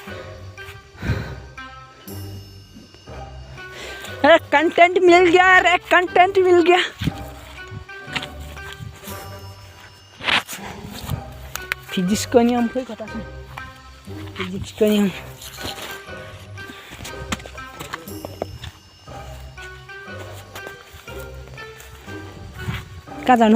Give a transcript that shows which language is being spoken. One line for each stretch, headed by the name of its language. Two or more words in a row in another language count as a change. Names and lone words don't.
Hindi: अरे कंटेंट मिल गया, अरे कंटेंट मिल गया।
Nepali: फिजिक्सको नियम खोइ कता छ? फिजिक्सको नियम कहाँ जानु?